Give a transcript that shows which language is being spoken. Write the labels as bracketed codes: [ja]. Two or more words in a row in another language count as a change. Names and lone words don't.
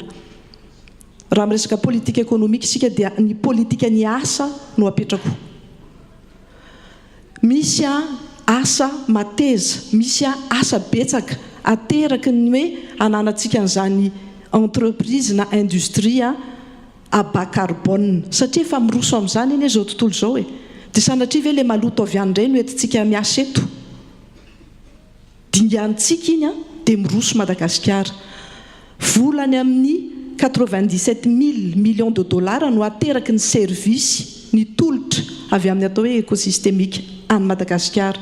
[mg] Raha miresaka politika économique isika dia ny politika ny asa no apetrako. Misy asa mateza, misy asa betsaka ateraky ny hoe ananantsika an'izany entreprise na industrie [fr] à bas carbone [mg] satria efa miroso amin'izany eny zao tontolo zao dia sanatria ve le maloto avy any indray no entintsika miasa eto dingantsika iny dia miroso Madagasikara. Volany amin'ny 97 000 [fr] millions de dollars [mg] no ateraky ny service ny tolotra avy amin'ny atao hoe écosystémique any Madagasikara.